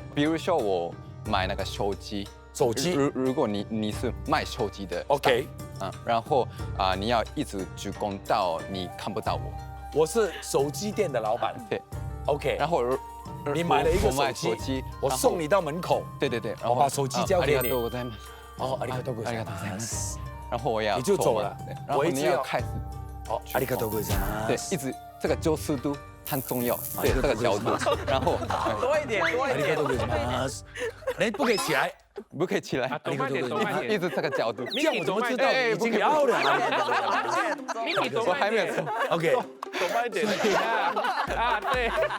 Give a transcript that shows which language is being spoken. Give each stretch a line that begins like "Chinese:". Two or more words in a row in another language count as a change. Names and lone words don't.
Chinese: 比如说我买那个手机，如果你是卖手机的，OK，然后你要一直鞠躬到你看不到我。我是手机店的老板，对， OK，然后你买了一个我买手手机，我送你到门口。对对对，然后我把手机交给你。
Japanese: ありがとうございます。哦，ありがとうございます。
Chinese: 然后我也要你就走了，然后你要开始。哦，
Japanese: ありがとうございます。
Chinese: 对，一直这个90度很重要，对这个角度，然后多一点，多一点。哎，不可以起来，不可以起来，走慢点，走慢点。一直这个角度。这样我怎么知道已经要了？我还没有做。 OK，走慢一点。啊，对。